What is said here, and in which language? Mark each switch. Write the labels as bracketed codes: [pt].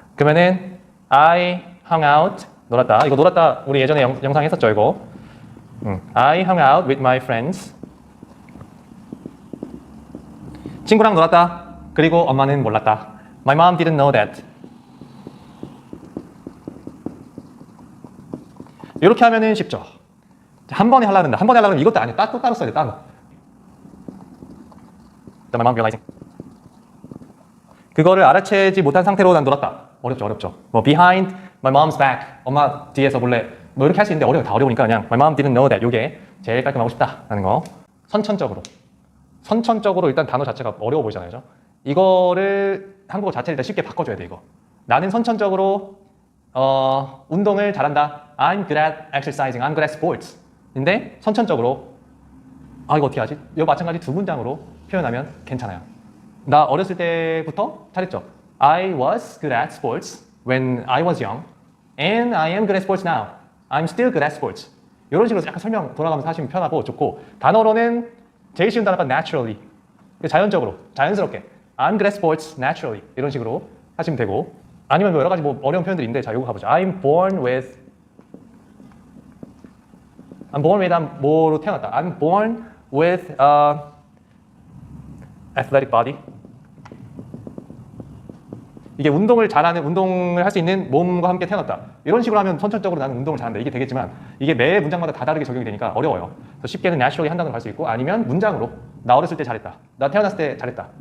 [ko] 그러면은 [en] I hung out, [ko] 놀았다. 이거 놀았다 우리 예전에 영상 했었죠, 이거. [en] I hung out with my friends. [ko] 친구랑 놀았다. 그리고 엄마는 몰랐다. [en] My mom didn't know that. [ko] 이렇게 하면은 쉽죠. 한 번에 하려고 한다. 한 번에 하려고 하면 이것도 아니에요. 따로 써야 돼, 따로. [en] My mom realizing. [ko] 그거를 알아채지 못한 상태로 난 놀았다. 어렵죠. 뭐 [en] behind my mom's back. [ko] 엄마 뒤에서 몰래 뭐 이렇게 할 수 있는데 어려워요. 다 어려우니까 그냥 [en] my mom didn't know that. [ko] 요게 제일 깔끔하고 싶다라는 거. 선천적으로 일단 단어 자체가 어려워 보이잖아요. 이거를 한국어 자체를 일단 쉽게 바꿔줘야 돼, 이거. 나는 선천적으로 운동을 잘한다. [en] I'm good at exercising. I'm good at sports. [ko] 근데 선천적으로 아, 이거 어떻게 하지? 이거 마찬가지 두 문장으로 표현하면 괜찮아요. 나 어렸을 때부터 잘했죠. [en] I was good at sports when I was young, and I am good at sports now. I'm still good at sports. [ko] 이런 식으로 약간 설명 돌아가면서 하시면 편하고 좋고, 단어로는 제일 쉬운 단어가 naturally. 자연적으로, 자연스럽게. [en] I'm good at sports naturally. [ko] 이런 식으로 하시면 되고, 아니면 뭐 여러 가지 뭐 어려운 표현들이 있는데, 자, 이거 가보죠. [en] I'm born with [ko] 뭐로 태어났다. [en] I'm born with athletic body. [ko] 이게 운동을 할 수 있는 몸과 함께 태어났다. 이런 식으로 하면 선천적으로 나는 운동을 잘한다. 이게 되겠지만 이게 매 문장마다 다 다르게 적용이 되니까 어려워요. 그래서 쉽게는 naturally 한다고 할 수 있고, 아니면 문장으로 나 어렸을 때 잘했다. 나 태어났을 때 잘했다.